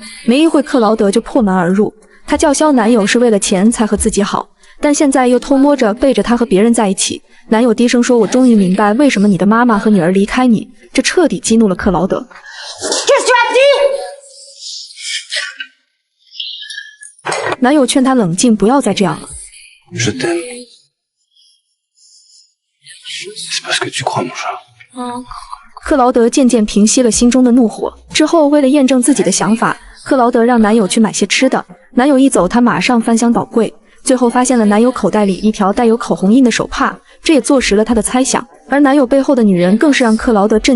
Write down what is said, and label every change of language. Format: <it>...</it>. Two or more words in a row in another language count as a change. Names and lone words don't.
<zh>没一会，克劳德就破门而入。他叫嚣男友是为了钱才和自己好，但现在又偷摸着背着他和别人在一起。男友低声说：“我终于明白为什么你的妈妈和女儿离开你。” 这彻底激怒了克劳德。男友劝她冷静，不要再这样了。</zh> <fr>Je t'aime. C'est parce que tu crois mon chat.</fr> <zh>克劳德渐渐平息了心中的怒火。之后，为了验证自己的想法，克劳德让男友去买些吃的。男友一走，她马上翻箱倒柜，最后发现了男友口袋里一条带有口红印的手帕，这也坐实了她的猜想。而男友背后的女人更是让克劳德震惊。</zh>